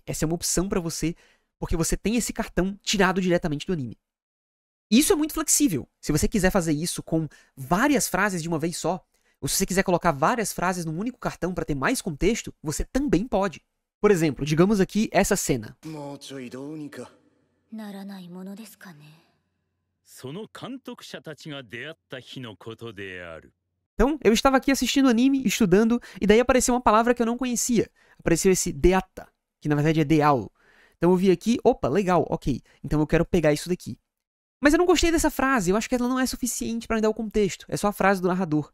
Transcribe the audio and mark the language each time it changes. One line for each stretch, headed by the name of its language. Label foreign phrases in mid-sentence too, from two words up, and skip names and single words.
Portuguese: Essa é uma opção para você, porque você tem esse cartão tirado diretamente do anime. Isso é muito flexível. Se você quiser fazer isso com várias frases de uma vez só, ou se você quiser colocar várias frases num único cartão para ter mais contexto, você também pode. Por exemplo, digamos aqui essa cena.
Japanese: もうちょいどうにかならないものですかね。その監督者たちが出会った日のことである。
Portuguese: Então, eu estava aqui assistindo anime, estudando, e daí apareceu uma palavra que eu não conhecia. Apareceu esse deata, que na verdade é deal. Então eu vi aqui, opa, legal, ok. Então eu quero pegar isso daqui. Mas eu não gostei dessa frase, eu acho que ela não é suficiente para me dar o contexto. É só a frase do narrador.